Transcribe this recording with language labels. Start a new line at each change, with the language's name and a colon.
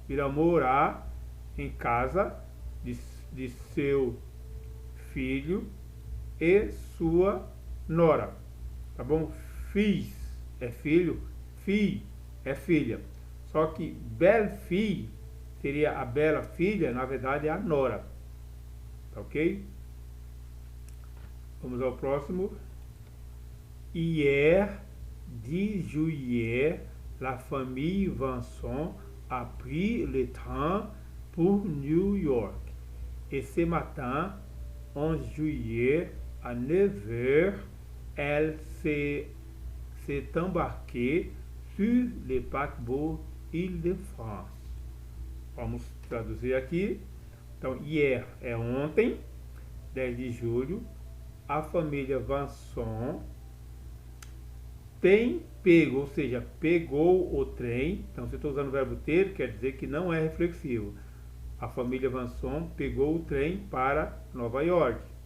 Portuguese: Virão morar em casa de seu filho e sua nora, tá bom? Fils é filho, fille é filha. Só que belle-fille seria a bela filha, na verdade é a nora, tá ok? Vamos ao próximo.
French: Hier, 10 juillet, la famille Vincent a pris le train pour New York. Et ce matin, 11 juillet, à 9 heures, elle s'est embarquée sur le paquebot Île-de-France.
Portuguese: Vamos traduzir aqui. Então, hier é ontem, 10 de julho. A família Vanson tem pego, ou seja, pegou o trem. Então, se eu estou usando o verbo ter, quer dizer que não é reflexivo. A família Vanson pegou o trem para Nova York.